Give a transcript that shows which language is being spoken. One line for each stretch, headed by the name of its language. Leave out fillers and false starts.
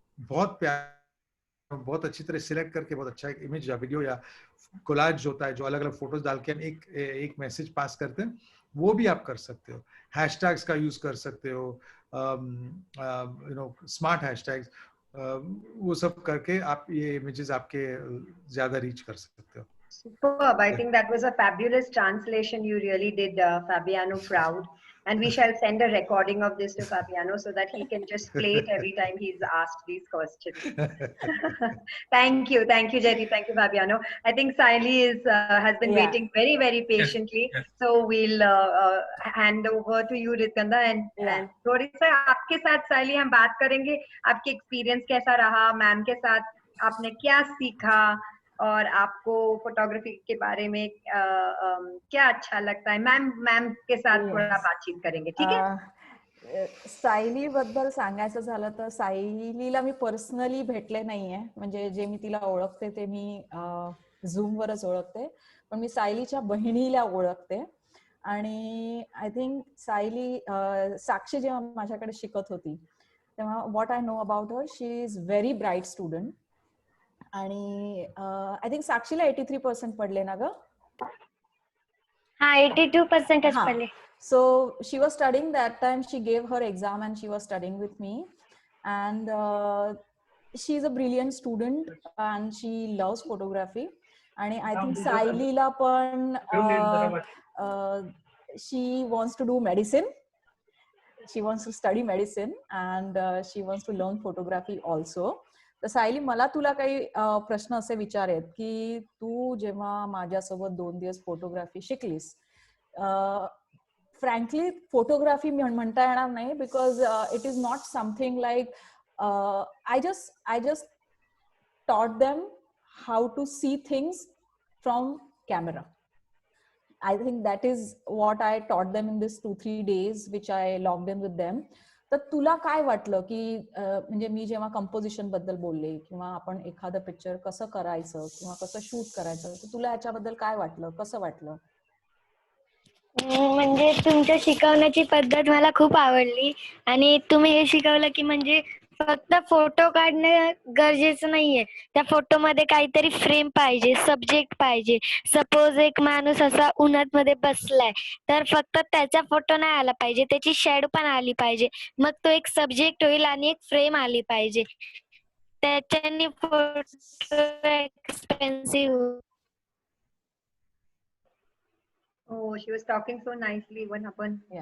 Hindi: बहुत प्यार, बहुत अच्छी तरह सिलेक्ट करके बहुत अच्छा एक इमेज या वीडियो या कोलाज होता है जो अलग अलग फोटोज डाल के हम एक मैसेज पास करते हैं, वो भी आप कर सकते हो। हैशटैग्स का यूज कर सकते हो, यू नो स्मार्ट हैशटैग्स, वो सब करके आप ये इमेजेस आपके ज्यादा रीच कर सकते हो।
English: Superb. I think that was a fabulous translation. You really did Fabiano proud. And we shall send a recording of this to Fabiano so that he can just play it every time he's asked these questions. Thank you. Thank you, Jerry. Thank you, Fabiano. I think Saili has been waiting very, very patiently. Yes. So we'll hand over to you, Ritkanda.
Hindi: And थोड़ी सा आपके साथ Saili हम बात करेंगे, आपके experience कैसा रहा, मैम के साथ आपने क्या सीखा, और आपको फोटोग्राफी के बारे में क्या अच्छा लगता है। मैम के साथ थोडा बातचीत करेंगे, ठीक आहे।
Marathi: सायली बद्दल सांगायचं झालं तर सायलीला मी पर्सनली भेटले नाहीये, म्हणजे जे मी तिला ओळखते ते मी झूम वरच ओळखते, पण मी सायलीच्या बहिणीला ओळखते.
English: आणि I think Saili Sakshi जेव्हा माझ्याकडे शिकत होती तेव्हा what I know about her, she is very bright student.
Marathi: आणि आय थिंक साक्षीला 83% पडले ना ग? हा 82% पडले.
English: So she was studying that time, she gave her exam and she was studying with me, and she's a brilliant student and she loves photography. And I think Sailila पण she wants to do medicine, she wants to study medicine and she wants to learn photography also.
Marathi: तर सायली, मला तुला काही प्रश्न असे विचारेत की तू जेव्हा माझ्यासोबत 2 दिवस फोटोग्राफी शिकलीस, फ्रँकली फोटोग्राफी म्हणता येणार नाही, because it is not something like I just taught them how to see things from camera.
English: I think that is what I taught them in this 2-3 days which I logged in with them.
Marathi: तर तुला काय वाटलं की म्हणजे मी जेव्हा composition बद्दल बोलले किंवा आपण एखादं पिक्चर कसं करायचं किंवा कसं शूट करायचं, तर तुला याच्याबद्दल काय वाटलं, कसं वाटलं? म्हणजे तुमच्या शिकवण्याची पद्धत मला खूप आवडली आणि तुम्ही हे शिकवलं की म्हणजे फक्त फोटो काढणं गरजेचं नाहीये, त्या फोटोमध्ये काहीतरी फ्रेम पाहिजे, सब्जेक्ट पाहिजे. सपोज एक माणूस असा उन्हात मध्ये बसलाय तर फक्त त्याचा फोटो नाही आला पाहिजे, त्याची शॅडो पण आली पाहिजे, मग तो एक सब्जेक्ट होईल आणि एक फ्रेम आली पाहिजे. त्याच्याने photo expensive.
English: Oh, she was talking so nicely when आपण